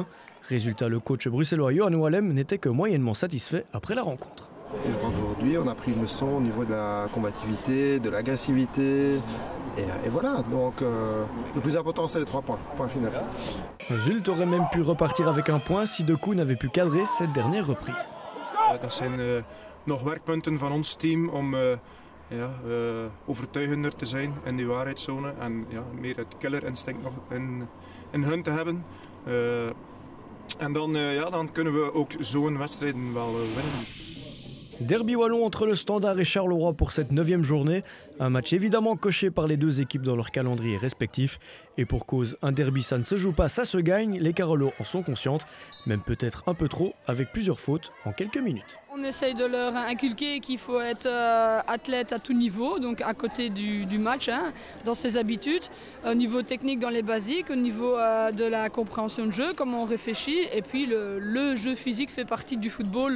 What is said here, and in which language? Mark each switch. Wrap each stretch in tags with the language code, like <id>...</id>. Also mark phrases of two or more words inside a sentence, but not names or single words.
<fr>Résultat, le coach bruxellois Johan Wallem n'était que moyennement satisfait après la rencontre. Et je crois qu'aujourd'hui, on a pris une leçon au niveau de la combativité, de l'agressivité. Et voilà, donc le plus important, c'est les 3 points. Point final. Zulte aurait même pu repartir avec un point si De Koe n'avait pu cadrer cette dernière reprise.</fr> <nl>Dat zijn nog werkpunten van ons team om overtuigender te zijn in die waarheidszone. En meer het killerinstinct nog in hun te hebben. En dan kunnen we ook zo'n wedstrijden wel winnen.</nl> <fr>Derby wallon entre le Standard et Charleroi pour cette 9e journée. Un match évidemment coché par les deux équipes dans leur calendrier respectif. Et pour cause, un derby ça ne se joue pas, ça se gagne. Les Carolos en sont conscientes, même peut-être un peu trop, avec plusieurs fautes en quelques minutes. On essaye de leur inculquer qu'il faut être athlète à tout niveau, donc à côté du match, dans ses habitudes, au niveau technique dans les basiques, au niveau de la compréhension de jeu, comment on réfléchit, et puis le jeu physique fait partie du football.</fr>